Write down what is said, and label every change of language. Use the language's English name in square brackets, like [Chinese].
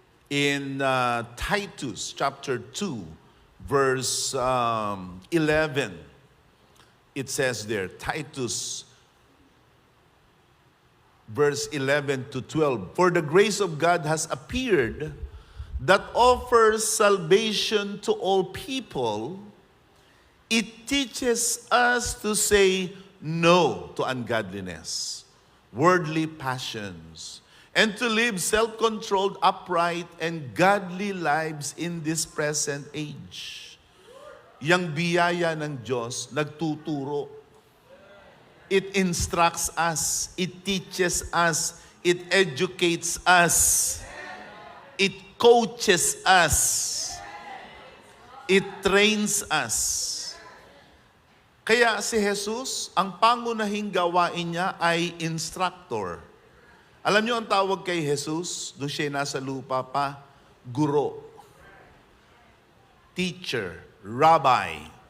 [English] In Titus chapter 2, verse 11, it says there, Titus verse 11 to 12, for the grace of God has appeared that offers salvation to all people. It teaches us to say no to ungodliness, worldly passions, and to live self-controlled, upright, and godly lives in this present age. [Filipino] Yang biyaya ng Diyos nagtuturo. [English] It instructs us, it teaches us, it educates us, it coaches us, it trains us. [Filipino] Kaya si Jesus, ang pangunahing gawain niya ay instructor. Alam niyo ang tawag kay Jesus, doon siya nasa lupa pa, guro, teacher, rabbi.